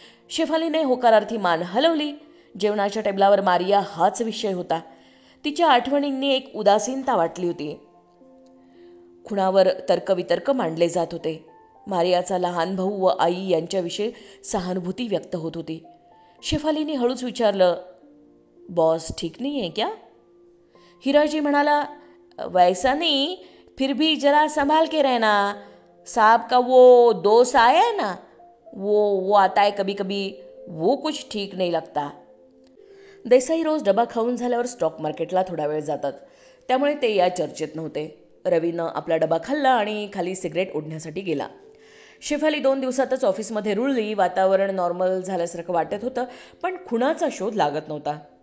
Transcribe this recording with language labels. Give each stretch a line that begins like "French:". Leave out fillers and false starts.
Marathi: शेफालीने होकारार्थी मान हलवली. जेवणाच्या टेबलावर मारिया हाच विषय होता. तिच्या आठवणींनी एक उदासीनता वाटली होती. खुणावर तर्कवितर्क मांडले जात होते. मारियाचा लहान भाऊ व आई यांच्याविषयी सहानुभूती व्यक्त होत होती. शेफालीने हळूच विचारलं,
Hindi: बॉस ठीक नहीं है क्या? हिराजी
Marathi: म्हणाला,
Hindi: वैसा नहीं, फिर भी जरा संभाल के रहना. साहब का वो दोस्त आया है ना, वो आता है कभी कभी, वो कुछ ठीक नहीं लगता.
Marathi: देसाई रोज डबा खाऊन झाल्यावर स्टॉक मार्केटला थोडा वेळ जातात, त्यामुळे ते या चर्चेत नव्हते. रवीनं आपला डबा खाल्ला आणि खाली सिगरेट ओढण्यासाठी गेला. शेफाली 2 दिवसातच ऑफिसमध्ये रुळली. वातावरण नॉर्मल झाल्यासारखं वाटत होतं, पण खुणाचा शोध लागत नव्हता.